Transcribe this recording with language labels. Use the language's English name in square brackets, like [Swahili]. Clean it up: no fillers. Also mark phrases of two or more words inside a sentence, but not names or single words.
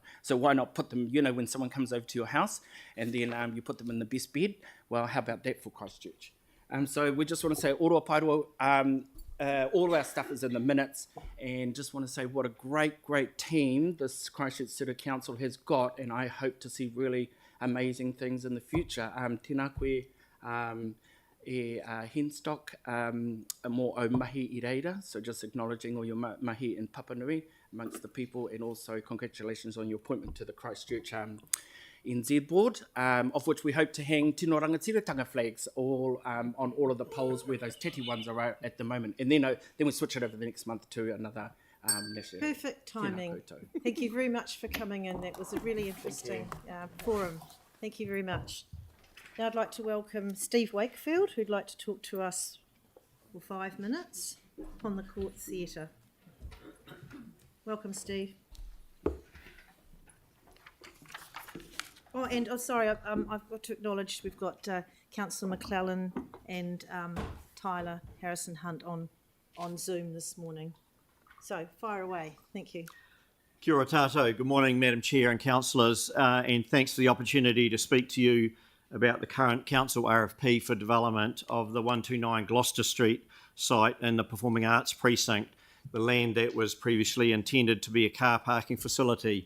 [English] So why not put them, you know, when someone comes over to your house and then you put them in the best bed? Well, how about that for Christchurch? So we just want to say Oroa Paeroa, all of our stuff is in the minutes, and just want to say what a great team this Christchurch City Council has got, and I hope to see really amazing things in the future. [Māori] Tēnā koe Henstock, mō au mahi I reira, [English] so just acknowledging all your mahi in Papa Nui amongst the people, and also congratulations on your appointment to the Christchurch NZ board, of which we hope to hang [Māori] tino rangatiratanga [English] flags all on all of the poles where those tete ones are at the moment, and then we switch it over the next month to another national. Perfect timing. Thank you very much for coming in. That was a really interesting forum. Thank you very much. Now I'd like to welcome Steve Wakefield, who'd like to talk to us for 5 minutes on the Court Theatre. Welcome, Steve. Sorry, I've got to acknowledge we've got Councillor McClellan and Tyler Harrison-Hunt on Zoom this morning. So, fire away. Thank you. [Māori] Kia ora tātou. [English] Good morning, Madam Chair and councillors, and thanks for the opportunity to speak to you about the current council RFP for development of the 129 Gloucester Street site in the Performing Arts Precinct, the land that was previously intended to be a car parking facility.